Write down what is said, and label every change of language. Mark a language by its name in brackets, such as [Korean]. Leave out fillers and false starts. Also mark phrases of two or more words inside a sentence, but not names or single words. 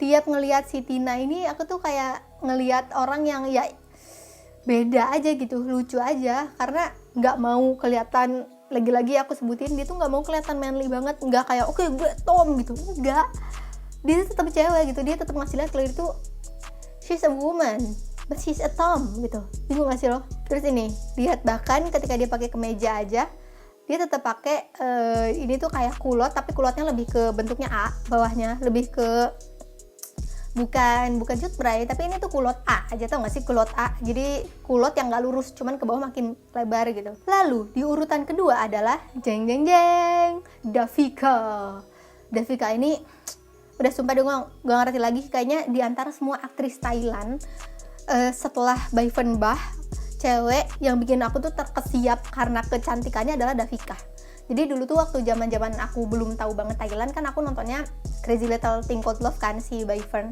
[Indonesian] Tiap ngelihat si Tina ini aku tuh kayak ngelihat orang yang ya beda aja gitu, lucu aja, karena nggak mau kelihatan, lagi-lagi aku sebutin dia tuh nggak mau kelihatan manly banget, nggak kayak oke, gue Tom gitu, enggak, dia tetap cewek gitu, dia tetap ngasih lihat kalau itu [English] she's a woman but she's a Tom [Indonesian] gitu. Bingung gak sih lo? Terus ini lihat, bahkan ketika dia pakai kemeja aja dia tetap pakai ini tuh kayak kulot, tapi kulotnya lebih ke bentuknya A, bawahnya lebih ke bukan cutbray, tapi ini tuh kulot A aja, tau gak sih kulot A? Jadi kulot yang gak lurus, cuman ke bawah makin lebar gitu. Lalu di urutan kedua adalah jeng jeng jeng, Davika ini udah sumpah deh gue gak ngerti lagi, kayaknya di antara semua aktris Thailand setelah Bai Fen Bah, cewek yang bikin aku tuh terkesiap karena kecantikannya adalah Davika. Jadi dulu tuh waktu zaman aku belum tahu banget Thailand kan, aku nontonnya Crazy Little Thing Called Love kan, si Bai Fern.